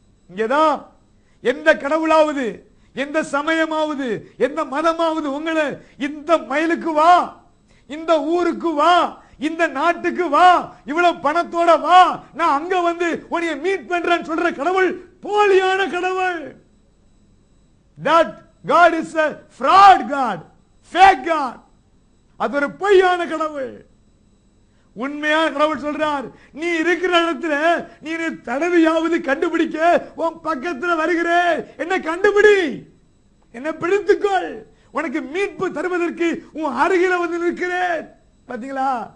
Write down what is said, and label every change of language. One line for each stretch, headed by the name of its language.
Tamil: இங்கதான் எந்த கடவுளாவது, எந்த சமயமாவது, எந்த மதமாவது உங்களை இந்த மைலுக்கு வா, இந்த ஊருக்கு வா, இந்த நாட்டுக்கு வா, இவ்வளவு பணத்தோட வா, நான் அங்க வந்து உன்னை மீட் பண்றேன்னு சொல்ற கடவுள் போலியான கடவுள்.
English: That God is a fraud God, fake God.
Tamil: அது ஒரு பொய்யான கடவுள். உண்மையான கடவுள் சொல்றார், நீ இருக்கிற இடத்துல நீ தடவியாவது கண்டுபிடிக்க உன் பக்கத்துல வருகிறேன், என்ன கண்டுபிடி, என்ன பிடித்துக்கொள், உனக்கு மீட்பு தருவதற்கு உன் அருகில வந்து நிற்கிறேன். பாத்தீங்களா?